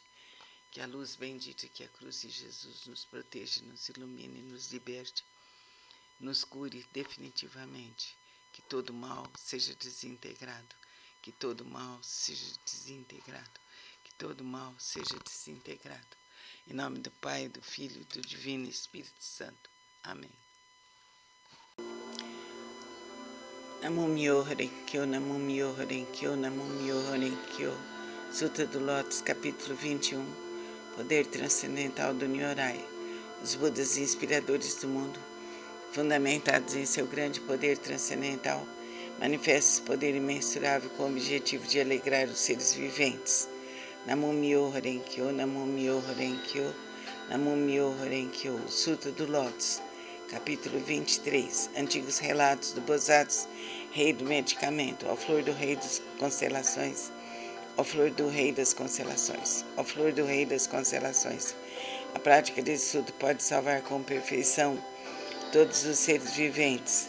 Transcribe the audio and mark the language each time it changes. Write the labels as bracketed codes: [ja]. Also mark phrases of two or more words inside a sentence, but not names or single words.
[pt] Que a luz bendita, que a cruz de Jesus nos proteja, nos ilumine, nos liberte, nos cure definitivamente. Que todo mal seja desintegrado, que todo mal seja desintegrado, que todo mal seja desintegrado. Em nome do Pai, do Filho e do Divino Espírito Santo. Amém. [ja] 南無妙法蓮華経、南無妙法蓮華経、南無妙法蓮華経. [pt] Sutra do Lótus, capítulo 21. Poder transcendental do Nyorai. Os Budas inspiradores do mundo, fundamentados em seu grande poder transcendental, manifestam esse poder imensurável com o objetivo de alegrar os seres viventes. [ja] 南無妙法蓮華経、南無妙法蓮華経、南無妙法蓮華経. [pt] Sutra do Lótus, capítulo 23. Antigos relatos do Bodhisattva, rei do medicamento, ó flor do rei das constelações, ó flor do rei das constelações, ó flor do rei das constelações. A prática desse sutra pode salvar com perfeição todos os seres viventes.